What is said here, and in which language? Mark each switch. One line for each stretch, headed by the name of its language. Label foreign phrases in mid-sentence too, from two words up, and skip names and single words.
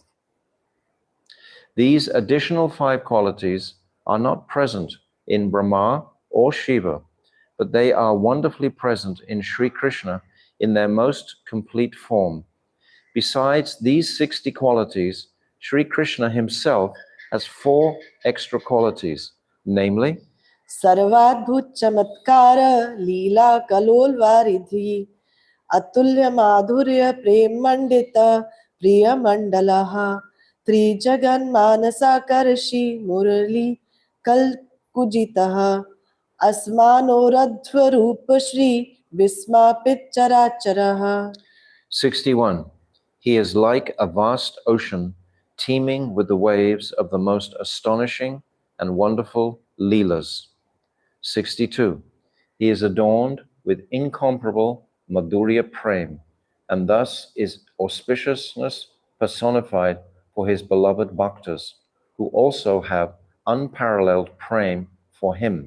English: These additional 5 qualities are not present in Brahma or Shiva, but they are wonderfully present in Sri Krishna in their most complete form. Besides these 60 qualities, Sri Krishna himself has 4 extra qualities, namely,
Sanskrit: सर्वाद्भुत चमत्कार लीला कलोल वारिधि अतुल्य माधुर्य प्रेम मंडित प्रिय मंडलः त्रिजगन मानसाकर्षि मुरली कल कुजितः अस्मानोरध्व रूप श्री विस्मापित चराचरः
English: 61. He is like a vast ocean teeming with the waves of the most astonishing and wonderful leelas. 62. He is adorned with incomparable
Sanskrit: Madhurya Prem,
English: and thus is auspiciousness personified for his beloved bhaktas, who also have unparalleled Prem for him.